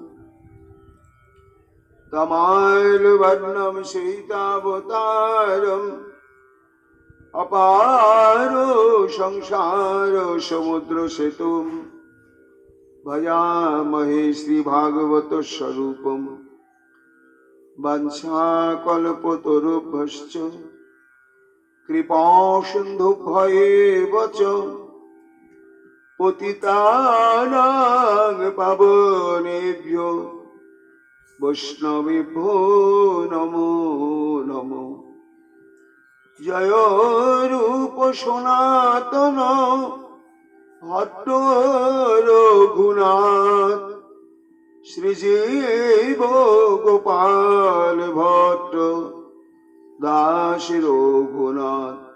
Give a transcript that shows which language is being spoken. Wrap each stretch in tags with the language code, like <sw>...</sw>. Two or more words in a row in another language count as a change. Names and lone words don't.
<sa>তমালবর্ণম সীতাবতারম অপার সংসার সমুদ্র সেতুম ভজামহে শ্রীভাগবত স্বরূপম বঞ্ছাকল্পতরুভ্যশ্চ কৃপাসিন্ধুভ্যেব চ পতিতানাং পাবনেভ্যো বৈষ্ণবেভ্যো নমো নমো।</sa> <bn>জয় রূপ সনাতন ভট্ট রঘুনাথ শ্রীজীব গোপাল ভট্ট দাস রঘুনাথ।</bn>